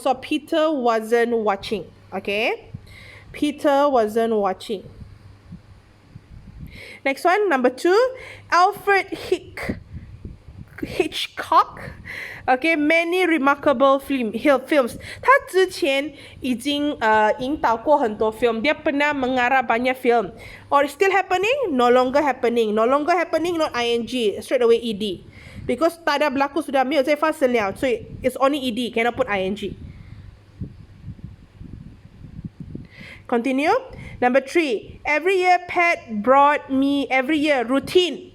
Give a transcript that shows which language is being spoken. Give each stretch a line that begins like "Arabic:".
English: So Peter wasn't watching. Okay, Peter wasn't watching. Next one, number 2, Alfred Hitchcock, okay, many remarkable films.
Chinese: 他之前已经引导过很多 film.
Malay: Dia pernah mengarah banyak film.
English: Or still happening? No longer happening. No longer happening, not ing. Straight away ed. Because
Malay: tak ada berlaku, sudah
Chinese: 没有在发生了.
English: So it's only ed. Cannot put ing. Continue. Number 3, every year Pat brought me, routine.